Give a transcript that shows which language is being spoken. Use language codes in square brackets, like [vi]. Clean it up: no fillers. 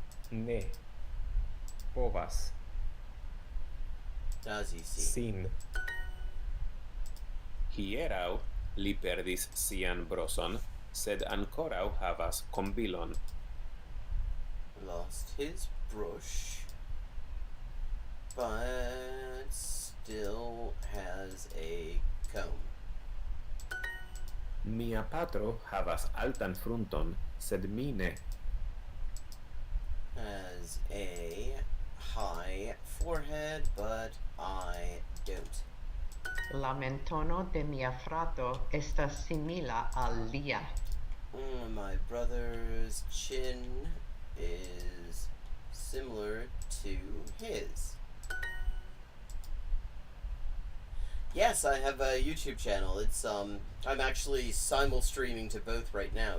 [eo] Ne. Povas. Razi Sin. Hieraŭ li perdis sian broson, sed ankoraŭ havas kombilon. [en] Lost his brush, but still has a comb. [eo] Mia patro havas altan frunton, sed mi ne. [en] Has a high forehead, but I don't. [eo] La mentono de mia frato estas simila al lia. [en] My brother's chin is similar to his. Yes, I have a YouTube channel. It's I'm actually simul streaming to both right now.